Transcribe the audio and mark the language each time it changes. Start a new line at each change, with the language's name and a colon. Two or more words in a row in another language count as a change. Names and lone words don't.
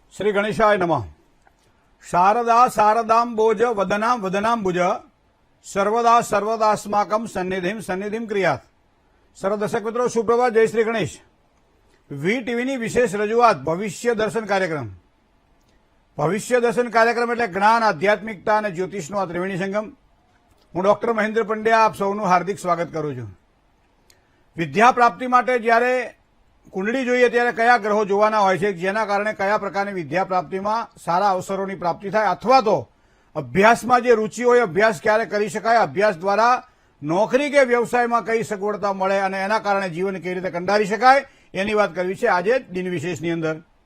Sanskrit: श्री गणेशाय नमः। शारदा शारदाम्बोज वदनां वदनाम्बुज सर्वदा सर्वदास्माकं सन्निधिं सन्निधिं क्रियात्।
Hindi: सर्व दर्शक मित्रों सुप्रभात, जय श्री गणेश।
Gujarati: વી ટીવીની વિશેષ રજૂઆત ભવિષ્ય દર્શન કાર્યક્રમ. ભવિષ્ય દર્શન કાર્યક્રમ એટલે જ્ઞાન, આધ્યાત્મિકતા અને જ્યોતિષનો આ ત્રિવેણી સંગમ. હું ડોક્ટર મહેન્દ્ર પંડ્યા આપ સૌનું હાર્દિક સ્વાગત કરું છું. વિદ્યા પ્રાપ્તિ માટે જ્યારે કુંડળી જોઈએ ત્યારે કયા ગ્રહો જોવાના હોય છે, જેના કારણે કયા પ્રકારની વિદ્યા પ્રાપ્તિમાં સારા અવસરોની પ્રાપ્તિ થાય, અથવા તો અભ્યાસમાં જે રૂચિ હોય અભ્યાસ ક્યારે કરી શકાય, અભ્યાસ દ્વારા નોકરી કે વ્યવસાયમાં કઈ સગવડતા મળે અને એના કારણે જીવન કેવી રીતે કંડારી શકાય એની વાત કરવી છે આજે દિન વિશેષની અંદર.